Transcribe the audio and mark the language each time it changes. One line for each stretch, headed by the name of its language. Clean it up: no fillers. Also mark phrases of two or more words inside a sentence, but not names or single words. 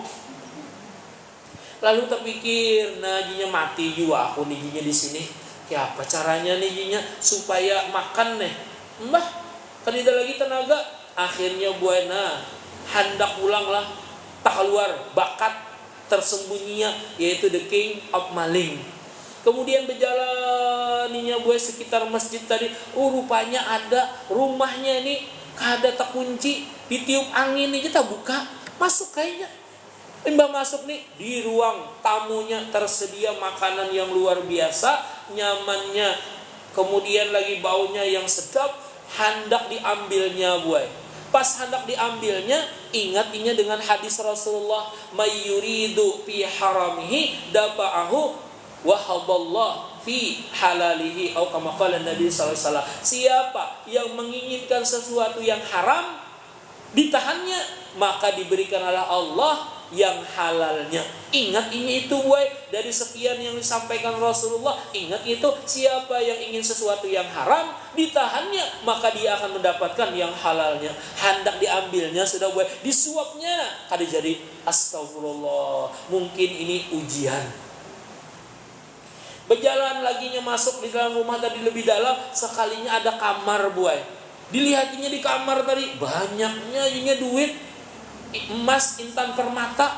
Indonesian: Lalu terpikir nah jinya mati juga aku nih jinya di sini. Ya apa caranya nih jinya supaya makan nih.
Banjar: Mbah, kada lagi tenaga. Akhirnya buai nah hendak pulang lah.
Indonesian: Tak keluar bakat tersembunyinya yaitu
English: the king of
Indonesian: maling. Kemudian berjalaninya buat sekitar masjid tadi. Rupanya ada rumahnya ini kada terkunci, ditiup angin ini kita buka, masuk kayaknya. Mbak masuk nih di ruang tamunya tersedia makanan yang luar biasa, nyamannya. Kemudian lagi baunya yang sedap,
Banjar: hendak diambilnya buai.
Indonesian: Pas hendak diambilnya, ingatnya dengan hadis Rasulullah,
Arabic: من يريد في حرامه دفعه وهب الله في حلاله
Indonesian: atau
Arabic: كما قال النبي صلى الله عليه وسلم.
Indonesian: Siapa yang menginginkan sesuatu yang haram ditahannya, maka diberikan oleh Allah yang halalnya. Ingat ini itu boy, dari sekian yang disampaikan Rasulullah, ingat itu, siapa yang ingin sesuatu yang haram ditahannya, maka dia akan mendapatkan yang halalnya. Hendak diambilnya sudah boy, disuapnya kada jadi. Astagfirullah, mungkin ini ujian. Berjalan laginya masuk di dalam rumah tadi lebih dalam, sekalinya ada kamar boy. Dilihatinya di kamar tadi banyaknya ininya duit, emas, intan, permata.